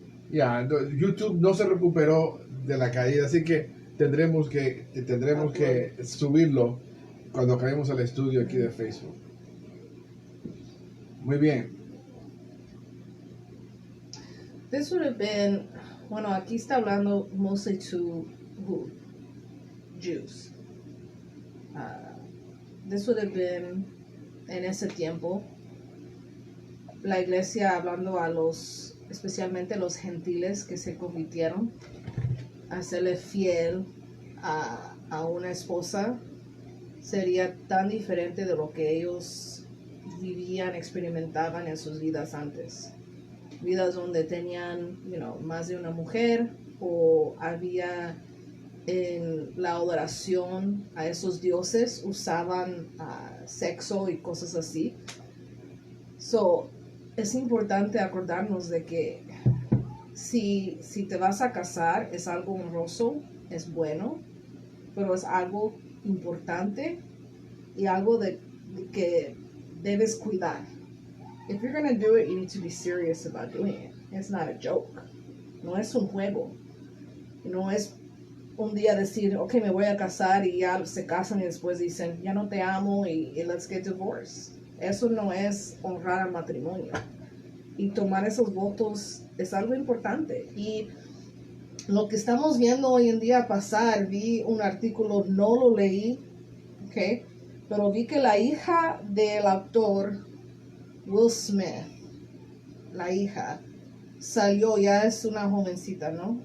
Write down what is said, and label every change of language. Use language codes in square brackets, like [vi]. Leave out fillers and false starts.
[es] YouTube no se recuperó de la caída, así que tendremos que subirlo cuando acabemos el estudio aquí de Facebook. Muy bien. [en] This would have been, [es] bueno, aquí está hablando [en] mostly to who? Jews. This would have been [es] en ese tiempo la iglesia hablando a especialmente los gentiles que se convirtieron, a serle fiel a una esposa sería tan diferente de lo que ellos vivían, experimentaban en sus vidas antes. Vidas donde tenían, más de una mujer, o había en la adoración a esos dioses, usaban sexo y cosas así. Es importante acordarnos de que si te vas a casar es algo honroso es bueno, pero es algo importante y algo de que debes cuidar. [en] If you're going to do it, you need to be serious about doing it. It's not a joke. [es] No es un juego. No es un día decir, ok, me voy a casar y ya se casan y después dicen, ya no te amo y [en] let's get divorced. [es] Eso no es honrar al matrimonio. Y tomar esos votos es algo importante. Y lo que estamos viendo hoy en día pasar, vi un artículo, no lo leí, ok, pero vi que la hija del actor Will Smith, la hija, salió, ya es una jovencita, ¿no?